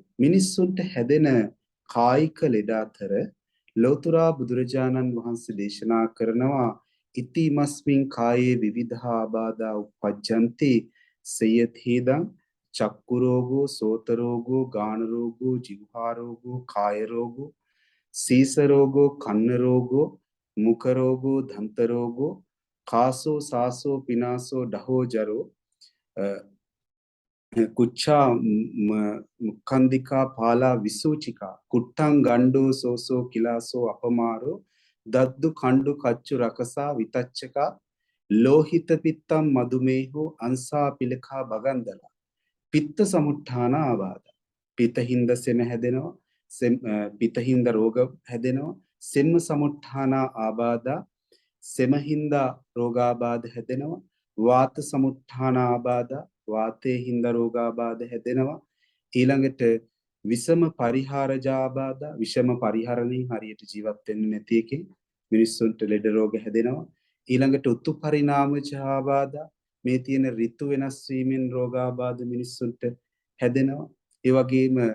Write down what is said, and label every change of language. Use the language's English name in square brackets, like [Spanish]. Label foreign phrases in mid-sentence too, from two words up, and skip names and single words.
[Sinhala] මිනිස්සුන්ට හැදෙන කායික ලෙඩ අතර ලෞතුරා බුදුරජාණන් වහන්සේ දේශනා කරනවා [Pali] ඉතිමස්මින් කායේ විවිධා ආබාධා උප්පජ්ජಂತಿ සයථීදං චක්කු රෝගෝ සෝත රෝගෝ ගාන රෝගෝ જીවහා රෝගෝ කාය රෝගෝ සීස රෝගෝ කන්න රෝගෝ මුඛ රෝගෝ දන්ත රෝගෝ කාසෝ සාසෝ පිනාසෝ ඩහෝ ජරෝ කුච්චා මුඛන්දිකා පාලා විසූචිකා කුට්ටං ගණ්ඩෝ සෝසෝ කිලාසෝ අපමාරෝ දද්දු කණ්ඩු කච්චු රකසා විතච්චකා ලෝහිත පිත්තම් මදුමේහෝ අංසා පිලකා බගන්දලා පිත්ත සමුත්ථාන ආබාධ [Sinhala] පිතහින්ද සෙම හැදෙනවා පිතහින්ද රෝග හැදෙනවා සෙම්ම සමුත්ථාන ආබාධ සෙමහින්ද රෝගාබාධ හැදෙනවා වාත සමුත්ථාන ආබාධ වාතේ හින්ද රෝගාබාධ හැදෙනවා ඊළඟට [Pali] විෂම පරිහාරජාබාධ [Sinhala] විෂම පරිහරණේ හරියට ජීවත් වෙන්නේ නැති එකේ මිනිස්සුන්ට ලෙඩ රෝග හැදෙනවා ඊළඟට [Pali] උතු පරිණාමජාබාධ [Sinhala] මේ තියෙන ඍතු වෙනස් වීමෙන් රෝගාබාධ මිනිස්සුන්ට හැදෙනවා ඒ වගේම